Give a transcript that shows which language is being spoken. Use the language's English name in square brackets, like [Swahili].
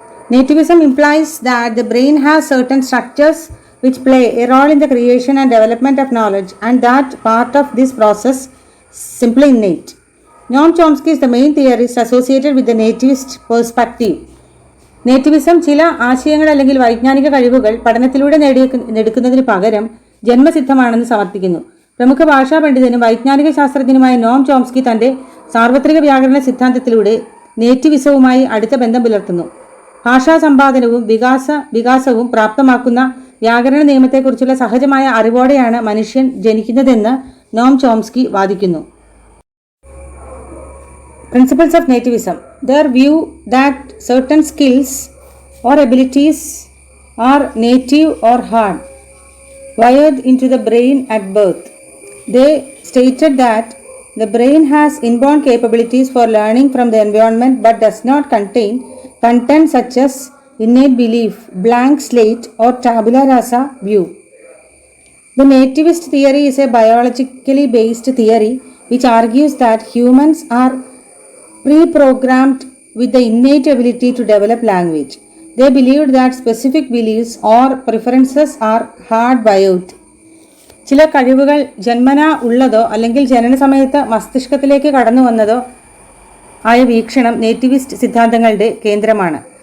[English] Nativism implies that the brain has certain structures which play a role in the creation and development of knowledge and that part of this process is simply innate. Noam Chomsky is the main theorist associated with the nativist perspective. [Malayalam] നേറ്റിവിസം ചില ആശയങ്ങൾ അല്ലെങ്കിൽ വൈജ്ഞാനിക കഴിവുകൾ പഠനത്തിലൂടെ നേടിയെടുക്കുന്നതിന് പകരം ജന്മസിദ്ധമാണെന്ന് സമർത്ഥിക്കുന്നു. പ്രമുഖ ഭാഷാ പണ്ഡിതനും വൈജ്ഞാനിക ശാസ്ത്രജ്ഞനുമായ നോം ചോംസ്കി തൻ്റെ സാർവത്രിക വ്യാകരണ സിദ്ധാന്തത്തിലൂടെ നേറ്റിവിസവുമായി അടുത്ത ബന്ധം പുലർത്തുന്നു. ഭാഷാ സമ്പാദനവും വികാസവും പ്രാപ്തമാക്കുന്ന വ്യാകരണ നിയമത്തെക്കുറിച്ചുള്ള സഹജമായ അറിവോടെയാണ് മനുഷ്യൻ ജനിക്കുന്നതെന്ന് നോം ചോംസ്കി വാദിക്കുന്നു. [English] Principles of Nativism. Their view that certain skills or abilities are native or hard, wired into the brain at birth. They stated that the brain has inborn capabilities for learning from the environment but does not contain content such as innate belief, blank slate, or tabula rasa view. The nativist theory is a biologically based theory which argues that humans are pre-programmed with the innate ability to develop language. They believed that specific beliefs or preferences are hardwired. [Malayalam] ചില കഴിവുകൾ ജന്മനാ ഉള്ളതോ അല്ലെങ്കിൽ ജനന സമയത്ത് മസ്തിഷ്കത്തിലേക്ക് കടന്നു വന്നതോ ആയ വീക്ഷണം നേറ്റിവിസ്റ്റ് സിദ്ധാന്തങ്ങളുടെ കേന്ദ്രമാണ്.